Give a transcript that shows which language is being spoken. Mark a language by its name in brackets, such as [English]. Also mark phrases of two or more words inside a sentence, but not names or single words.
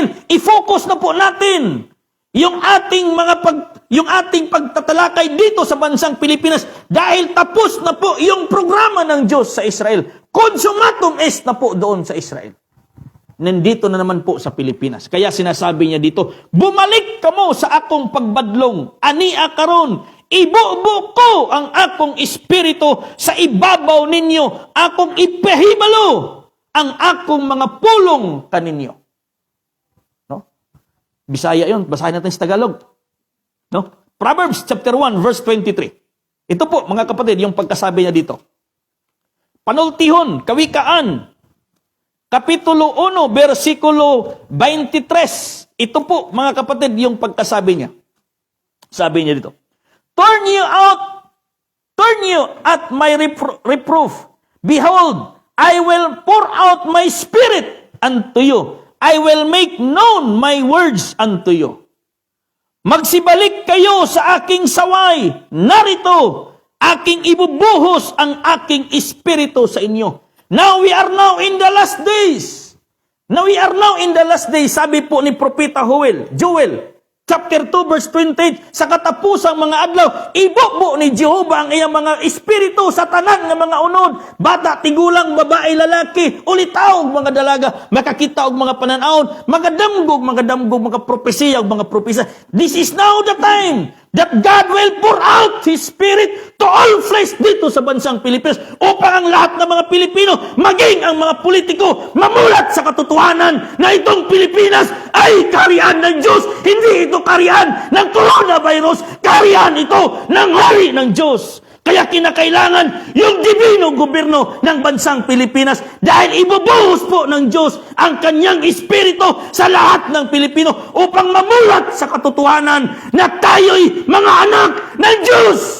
[Filipino] I-focus na po natin yung ating pagtatalakay dito sa bansang Pilipinas dahil tapos na po yung programa ng Diyos sa Israel. [Latin] Consumatum est [Filipino] na po doon sa Israel. Nandito na naman po sa Pilipinas. [Cebuano] Kaya sinasabi niya dito, bumalik kamo sa akong pagbadlong, ania karon, ibubo ko ang akong espiritu sa ibabaw ninyo, akong ipahibalo ang akong mga pulong kaninyo. No? [Filipino] Bisaya yun, basahin natin sa Tagalog. No? [English] Proverbs chapter 1, verse 23. [Filipino] Ito po, mga kapatid, yung pagkasabi niya dito. Panultihon, Kawikaan, Kapitulo 1, versikulo 23. Ito po, mga kapatid, yung pagkasabi niya. Sabi niya dito, [English] Turn you at my reproof. Behold, I will pour out my spirit unto you. I will make known my words unto you. [Filipino] Magsibalik kayo sa aking saway. Narito, aking ibubuhos ang aking espiritu sa inyo. [English] Now we are now in the last days. [Filipino] Sabi po ni Propeta Joel, chapter 2, verse 28, [Cebuano] sa katapusang mga adlaw, ibubo ni Jehovah ang iyang mga espiritu sa tanan ng mga unod, bata, tigulang, babae, lalaki, ulitaw, mga dalaga, makakita og mga pananaon, mga damgog, mga propesiya, mga propesa. [English] This is now the time that God will pour out His Spirit to all flesh [Filipino] dito sa bansang Pilipinas upang ang lahat ng mga Pilipino, maging ang mga politiko, mamulat sa katotohanan na itong Pilipinas ay kaharian ng Diyos. Hindi ito kaharian ng coronavirus, kaharian ito ng hari ng Diyos. Kaya kinakailangan yung divino gobyerno ng bansang Pilipinas dahil ibubuhos po ng Diyos ang kanyang espiritu sa lahat ng Pilipino upang mamulat sa katotohanan na tayo'y mga anak ng Diyos.